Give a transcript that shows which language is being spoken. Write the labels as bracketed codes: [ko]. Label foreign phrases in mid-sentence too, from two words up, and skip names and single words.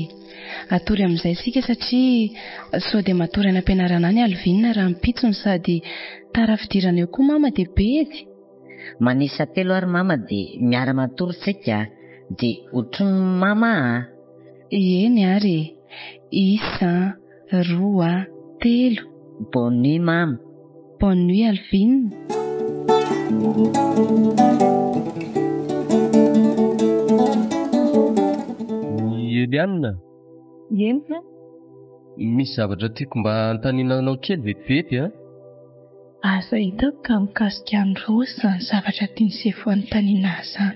[mg] Atory amin'izay sika satria sao dia matory any ampianarana any Alvinina raha mipitsony sady tara fidirana eo koa mama dia bedy. Manisa telo ary mama dia miara-matory sika dia otrony mama. Eny ary 1, 2, 3. [fr] Bonne nuit mama. Bonne nuit Alvinina. [mg] Eliana. Eny. Misy zavatra tiako mba antaninanao kely vetivety Asa hitako ka mikasika ny Rosy izany zavatra tiany Sefo anontaniana izany.